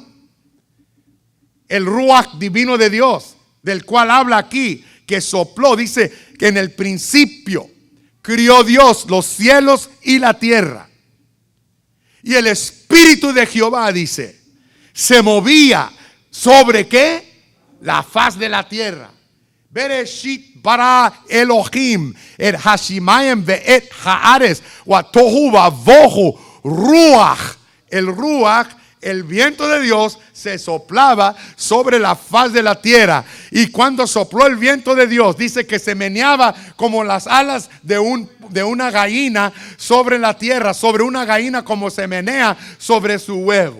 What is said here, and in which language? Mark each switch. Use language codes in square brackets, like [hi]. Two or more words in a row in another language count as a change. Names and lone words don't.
[es] El ruach divino de Dios, del cual habla aquí, que sopló, dice que en el principio crió Dios los cielos y la tierra. Y el Espíritu de Jehová, dice, se movía sobre ¿qué? La faz de la tierra. [he] בראשית ברא אלהים את השמים ואת הארץ ו תהו ובהו רוח. [es] El ruach, el viento de Dios, se soplaba sobre la faz de la tierra. Y cuando sopló el viento de Dios, dice que se meneaba como las alas de una gallina sobre la tierra, sobre una gallina como se menea sobre su huevo.